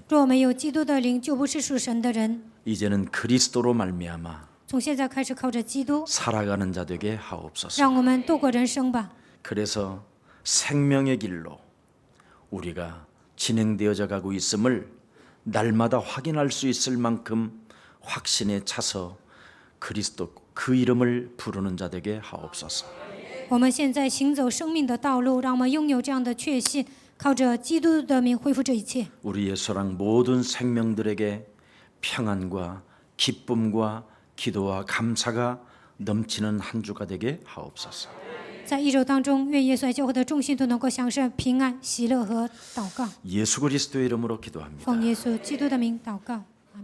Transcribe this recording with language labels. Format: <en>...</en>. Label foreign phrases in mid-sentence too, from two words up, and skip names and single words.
<zh>若没有基督的灵，就不是属神的人。</zh> <ko>이제는 그리스도로 말미암아</ko> <zh>从现在开始，靠着基督，</zh> <ko>살아가는 자 되게 하옵소서.</ko> <zh>让我们度过人生吧。</zh> <ko>그래서 생명의 길로 우리가 진행되어져 가고 있음을 날마다 확인할 수 있을 만큼 확신에 차서 그리스도 그 이름을 부르는 자 되게 하옵소서.</ko> <zh>我们现在行走生命的道路，让我们拥有这样的确信，靠着基督的名恢复这一切。</zh> <ko>우리의 소랑 모든 생명들에게 평안과 기쁨과 기도와 감사가 넘치는 한 주가 되게 하옵소서.</ko> <zh>在一周当中，愿耶稣爱教会的众信徒能够享受平安、喜乐和祷告。</zh> <ko>예수 그리스도의 이름으로 기도합니다.</ko> <zh>奉耶稣基督的名祷告。</zh>